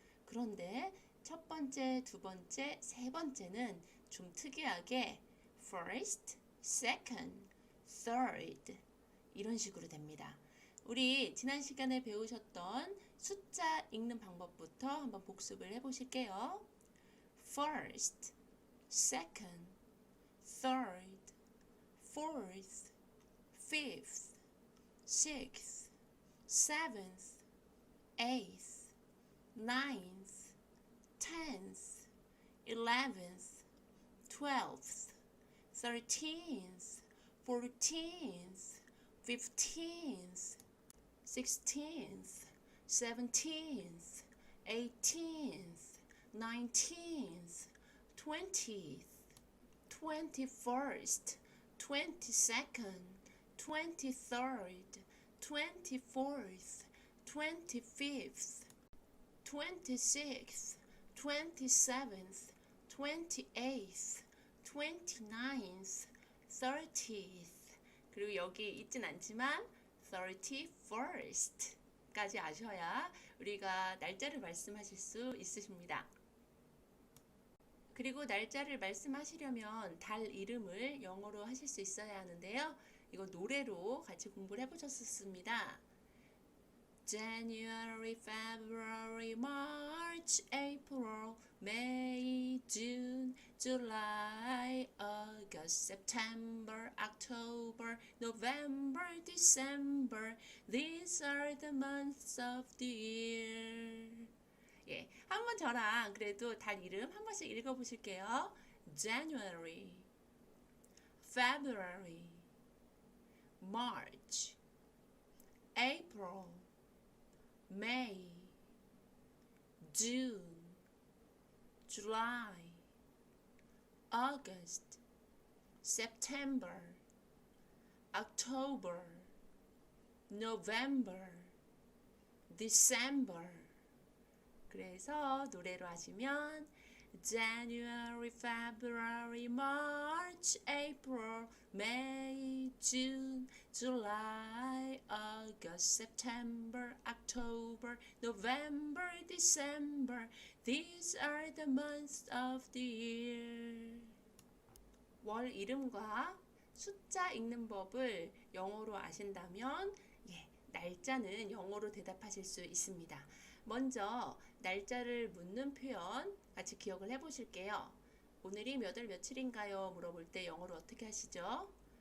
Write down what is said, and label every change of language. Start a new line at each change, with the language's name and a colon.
Korean: 그런데 첫 번째, 두 번째, 세 번째는 좀 특이하게
English: first, second, third
Korean: 이런 식으로 됩니다. 우리 지난 시간에 배우셨던 숫자 읽는 방법부터 한번 복습을 해보실게요.
English: First, second, third, fourth, fifth, sixth, seventh, eighth, ninth, 10th, 11th, 12th, 13th, 14th, 15th, 16th, 17th, 18th, 19th, 20th, 21st, 22nd, 23rd, 24th, 25th, 26th, 27th, 28th, 29th, 30th.
Korean: 그리고 여기 있진 않지만 31st 까지 아셔야 우리가 날짜를 말씀하실 수 있으십니다. 그리고 날짜를 말씀하시려면 달 이름을 영어로 하실 수 있어야 하는데요. 이거 노래로 같이 공부를 해보셨습니다.
English: January, February, March, April, May, June, July, August, September, October, November, December. These are the months of the year.
Korean: 한번 저랑 그래도 달 이름 한 번씩 읽어보실게요.
English: January, February, March, April, May, June, July, August, September, October, November, December.
Korean: 그래서 노래로 하시면
English: January, February, March, April, May, June, July, August, September, October, November, December. These are the months of the year.
Korean: 월 이름과 숫자 읽는 법을 영어로 아신다면 날짜는 영어로 대답하실 수 있습니다. 먼저 날짜를 묻는 표현 같이 기억을 해보실게요. 오늘이 몇 월 며칠인가요? 물어볼 때 영어로 어떻게 하시죠?